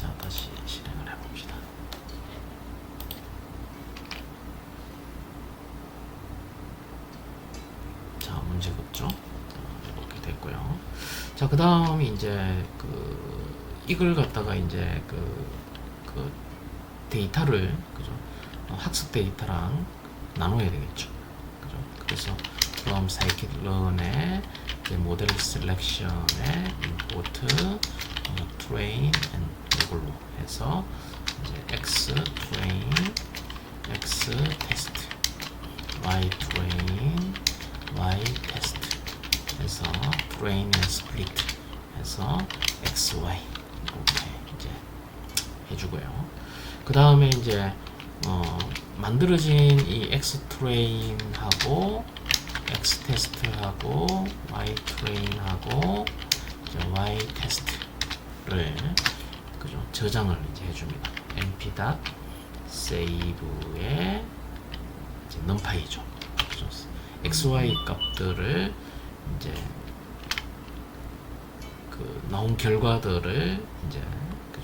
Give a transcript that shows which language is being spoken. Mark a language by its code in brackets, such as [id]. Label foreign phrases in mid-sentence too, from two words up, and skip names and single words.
[ko] 다시 실행을 해봅시다. 자, 문제가 없죠? 이렇게 됐고요. 자, 그 다음에 이제 이걸 갖다가 이제 그 데이터를, 그죠? 학습 데이터랑 나눠야 되겠죠. 그죠? 그래서 from scikit-learn의 모델 셀렉션에 [en] import train and [ko] 이걸로 해서 이제 [en] x train, x test, y train, y test [ko] 해서 [en] train and split [ko] 해서 x, y 이렇게 이제 해주고요. 그 다음에 이제 만들어진 이 x train하고 x test하고 y train하고 y test를 그죠 저장을 이제 해줍니다. np.save에 numpy죠. 그죠? x, y 값들을 이제 나온 결과들을 이제 그죠?